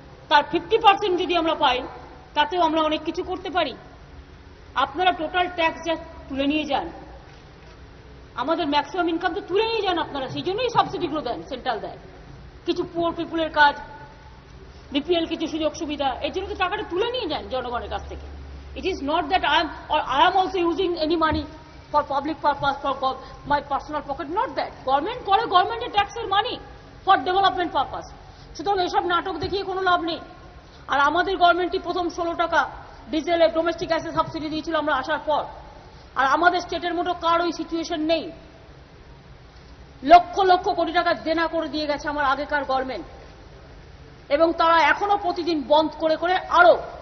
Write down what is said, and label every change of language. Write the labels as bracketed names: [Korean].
[Bangla] তার 50% যদি আমরা পাই, তাতেও আমরা অনেক কিছু করতে পারি। আপনারা টোটাল ট্যাক্স যা তুলে নিয়ে যান, আমাদের ম্যাক্সিমাম ইনকাম তো তুলে নিয়ে যান আপনারা, সেই জন্যই সাবসিডিগুলো দেন, সেন্ট্রাল দেয়। কিছু পুয়ার পিপুলের কাজ, বিপিএল কিছু সুযোগ সুবিধা, এই জন্য তো টাকাটা তুলে নিয়ে যান জনগণের কাছ থেকে। [English] It is not that I am also using any money for public purpose, for my personal pocket, not that. [Bangla] Government করে গভর্নমেন্টের ট্যাক্সের মানি ফর ডেভেলপমেন্ট পারপাস। সুতরাং এসব নাটক দেখিয়ে কোনো লাভ নেই। আর আমাদের গভর্নমেন্টই প্রথম 16 টাকা ডিজেলে, ডোমেস্টিক গ্যাসে সাবসিডি দিয়েছিল আমরা আসার পর, আর আমাদের স্টেটের মতো কার ওই সিচুয়েশন নেই। লক্ষ লক্ষ কোটি টাকা দেনা করে দিয়ে গেছে আমার আগেকার গভর্নমেন্ট, এবং তারা এখনো প্রতিদিন বন্ধ করে করে আরো